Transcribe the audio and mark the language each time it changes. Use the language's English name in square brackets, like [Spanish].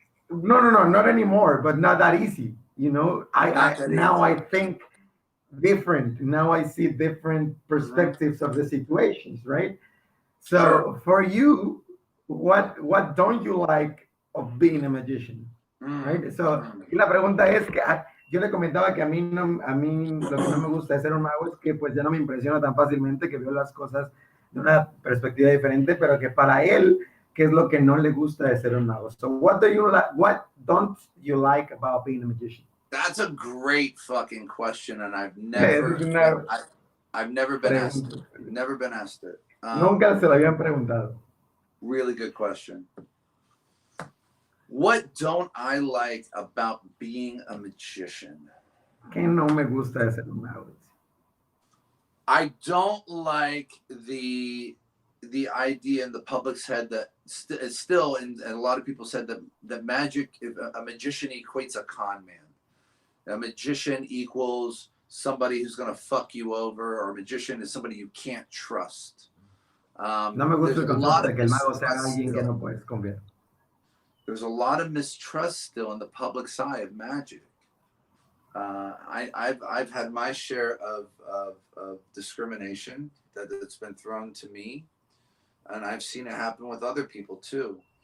[English] No, no, no, not anymore, but not that easy. You know, Not I that now easy. I think different. Now I see different perspectives of the situations, right? Sure. So for you, what don't you like of being a magician, right? So Mm. [Spanish] y la pregunta es que yo le comentaba que a mí lo que no me gusta de ser un mago es que pues ya no me impresiona tan fácilmente, que veo las cosas de una perspectiva diferente, pero que para él, ¿qué es lo que no le gusta de ser un mago? [English] So what do you like? What don't you like about being a magician? That's a great fucking question, and [Spanish] Es una [English] I've never been asked it. [Spanish] pregunta. [English] Never been asked it. [Spanish] Nunca se lo habían preguntado. [English] Really good question. What don't I like about being a magician? [Spanish] ¿Qué no me gusta de ser un mago? [English] I don't like the idea in the public's head that it's still, and a lot of people said that magic, a magician equates a con man. A magician equals somebody who's going to fuck you over, or a magician is somebody you can't trust. [Spanish] No me gusta el concepto de que el mago sea alguien que no puedes confiar. [English] There's a lot of mistrust still in the public's eye of magic. I've had my share of discrimination that's been thrown to me, and I've seen it happen with other people too.